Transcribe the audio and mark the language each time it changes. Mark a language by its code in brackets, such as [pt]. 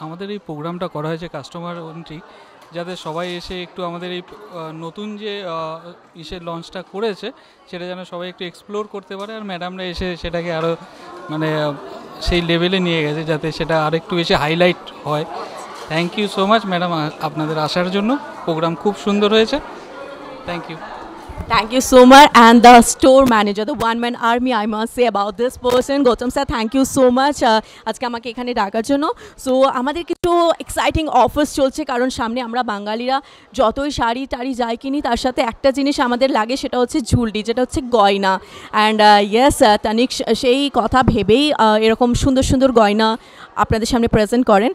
[bn] আমাদের এই প্রোগ্রামটা করা হয়েছে কাস্টমার এন্ট্রি, যাতে সবাই এসে একটু আমাদের এই নতুন যে ইসের লঞ্চটা করেছে সেটা যেন সবাই একটু এক্সপ্লোর করতে পারে। আর ম্যাডামরা এসে সেটাকে আরও মানে সেই লেভেলে নিয়ে গেছে যাতে সেটা আর একটু বেশি হাইলাইট হয়। [en] thank you so much [bn] madam আপনাদের আসার জন্য। প্রোগ্রাম খুব সুন্দর হয়েছে, [en] Thank you. Thank you so much. And the store manager, the one-man army, I must say about this person. Gautam sir, thank you so much. [bn] আজকে আমাকে এখানে ডাকার জন্য। সো আমাদের কিছু এক্সাইটিং অফার্স চলছে, কারণ সামনে আমরা বাঙালিরা যতই শাড়ি টাড়ি যাই কিনি তার সাথে একটা জিনিস আমাদের লাগে, সেটা হচ্ছে ঝুলডি, যেটা হচ্ছে গয়না। অ্যান্ড ইয়েস, তানিক সেই কথা ভেবেই এরকম সুন্দর সুন্দর গয়না আপনাদের সামনে প্রেজেন্ট করেন।